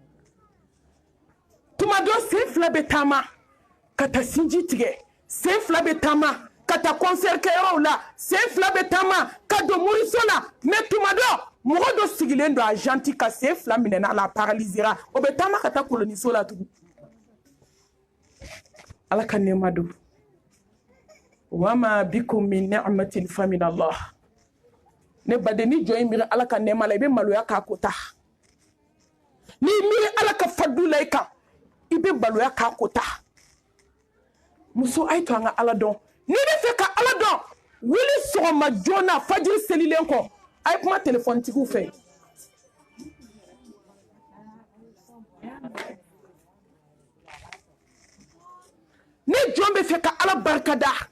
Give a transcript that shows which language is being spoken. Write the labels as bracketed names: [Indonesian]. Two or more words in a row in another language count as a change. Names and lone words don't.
[Bambara] tuma dɔ sen fila bɛ taama ka taa sinji tigɛ sen fila bɛ taama ka taa concert kɛyɔrɔw la sen fila bɛ taama ka don moriso la mais tuma dɔ mɔgɔ dɔ sigilen don a janti ka sen fila minɛna a la a paralysera o bɛ taama ka taa koloniso la tugun ala ka nɛɛma don [Arabic] وما بكم من نعمة فمن الله [Bambara] ne baden ni jɔ in miiri ala ka nɛɛma la i bɛ maloya k'a kota ni miiri ala ka fadu la i kan i bɛ maloya k'a kota muso a ye to an ka ala dɔn ni bɛ fɛ ka ala dɔn wuli sɔgɔma joona fajiri selilen kɔ a ye kuma telefɔnitigiw fɛ ni jɔn bɛ fɛ ka ala barikada